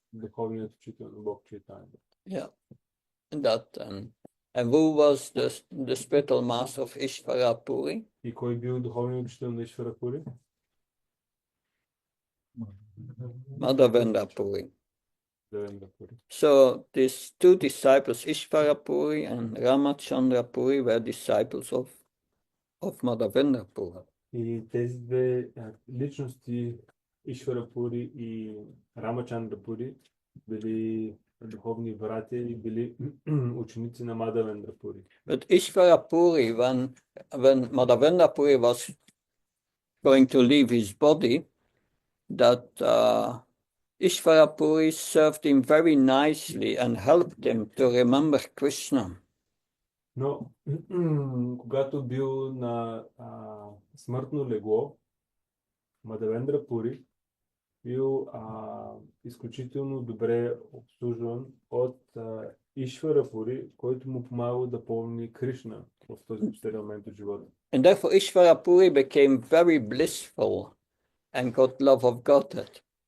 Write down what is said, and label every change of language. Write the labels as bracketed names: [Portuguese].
[Bulgarian] Духовният учител на Бог Чайтания. [English] Yeah. And who was the spiritual master of Ishvara Puri? [Bulgarian] И кой бил духовният учител на Ишвара Пури? [English] Madhavendra Puri. [Bulgarian] Девендра Пури. [English] So these two disciples, Ishvara Puri and Ramachandra Puri, were disciples of Madhavendra Puri. [Bulgarian] И тези две личности, Ишвара Пури и Рамачандра Пури, били духовни братя и били ученици на Мадавендра Пури. [English] But Ishvara Puri, when Madhavendra Puri was going to leave his body, that Ishvara Puri served him very nicely and helped him to remember Krishna. [Bulgarian] Но когато бил на смъртно легло, Мадавендра Пури бил изключително добре обслужван от Ишвара Пури, който му помагал да помни Кришна в този последен момент от живота. [English] And therefore Ishvara Puri became very blissful and got love of Godhead.